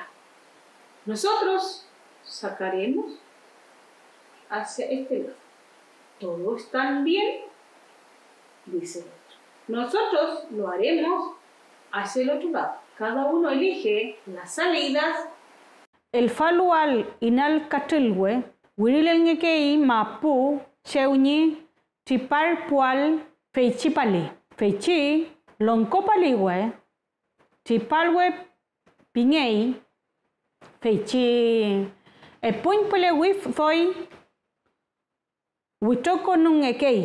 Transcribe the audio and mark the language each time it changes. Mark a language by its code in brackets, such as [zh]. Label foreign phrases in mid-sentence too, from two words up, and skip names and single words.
[es] Nosotros sacaremos hacia este lado. ¿Todo está bien? Dice el otro. Nosotros lo haremos hacia el otro lado. Cada uno elige las salidas. [arn] El falual inal katilwe, wirilengekei mapu, cheuni, tipar pual, feichi pali. Feichi, lonko paliwe, tipalwe pingei, feichi, epuin pele wif foi, witoko nungekei.